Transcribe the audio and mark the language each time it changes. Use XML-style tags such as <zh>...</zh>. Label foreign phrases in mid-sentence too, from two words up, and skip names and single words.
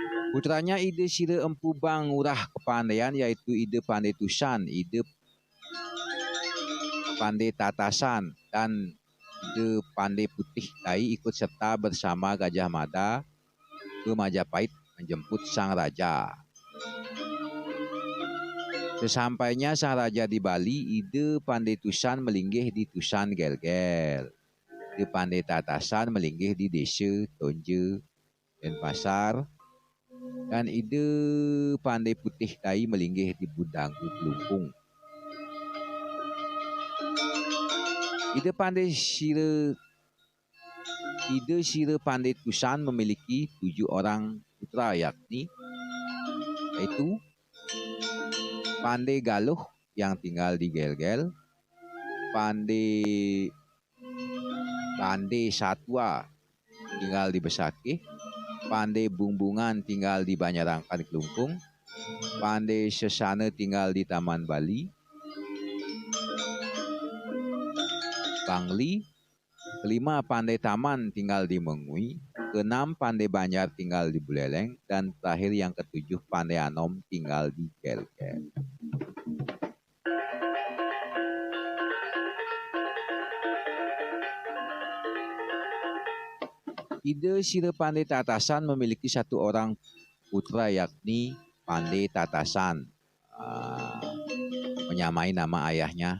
<id>Putranya ide sira empu bang urah kepandaian yaitu ide pandai tusan, ide pandai tatasan, dan ide pandai putih dai ikut serta bersama Gajah Mada ke Majapahit menjemput sang raja. Sesampainya sang raja di Bali, ide pandai tusan melinggih di Tusan Gel-Gel. Ide pandai tatasan melinggih di desa Tonje dan Pasar. Dan ide pandai putih dai melinggih di Budanggu Kelungkung. Ide sira pandai tusan memiliki 7 orang putra yakni yaitu Pandai Galuh yang tinggal di Gel-Gel, Pandai Satwa tinggal di Besakih, Pandai Bumbungan tinggal di Banyarangkan Kelungkung, Pandai Sesana tinggal di Taman Bali, Bangli, kelima Pandai Taman tinggal di Mengui, keenam Pandai Banjar tinggal di Buleleng, dan terakhir yang ketujuh Pandai Anom tinggal di Gel-Gel. Ide sira Pandai Tatasan memiliki 1 orang putra yakni Pandai Tatasan, menyamai nama ayahnya.</id>